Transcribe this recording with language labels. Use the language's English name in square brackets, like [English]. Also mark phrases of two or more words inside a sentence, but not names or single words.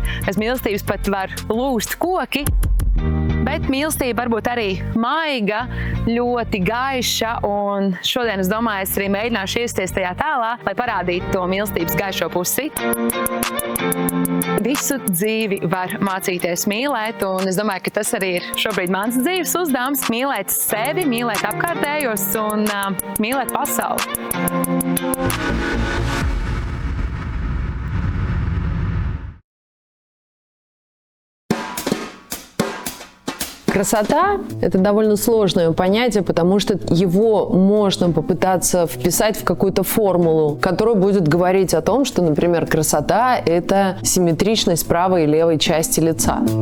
[Latvian] Aiz mīlestības pat var lūst koki. Bet mīlestība var būt arī maiga, ļoti gaiša, un šodien, es domāju, es arī mēģināšu iesties tajā tēlā, lai parādītu to mīlestības gaišo pusi. Visu dzīvi var mācīties mīlēt, un es domāju, ka tas arī ir šobrīd mans dzīves uzdevums – mīlēt sevi, mīlēt apkārtējos un mīlēt pasauli. [Russian] Красота – это довольно сложное понятие, потому что его можно попытаться вписать в какую-то формулу, которая будет говорить о том, что, например, красота – это симметричность правой и левой части лица.